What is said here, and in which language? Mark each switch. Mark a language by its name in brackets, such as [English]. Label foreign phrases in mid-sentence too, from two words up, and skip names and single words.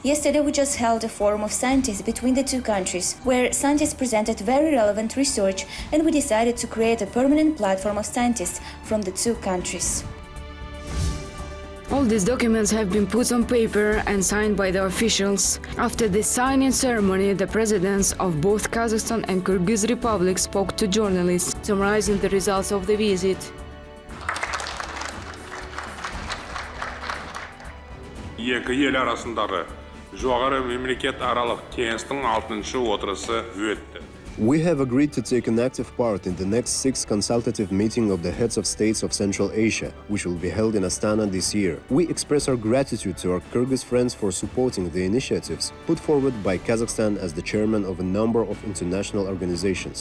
[English] Yesterday, we just held a forum of scientists between the two countries, where scientists presented very relevant research, and we decided to create a permanent platform of scientists from the two countries. All these documents have been put on paper and signed by the officials. After the signing ceremony, the presidents of both Kazakhstan and Kyrgyz Republic spoke to journalists, summarizing the results of the visit. [Kazakh] Екі ел арасындағы жоғары мемлекет аралық кеңестің 6-шы отырысы өтті. [English] We have agreed to take an active part in the next 6th consultative meeting of the heads of states of Central Asia, which will be held in Astana this year. We express our gratitude to our Kyrgyz friends for supporting the initiatives put forward by Kazakhstan as the chairman of a number of international organizations.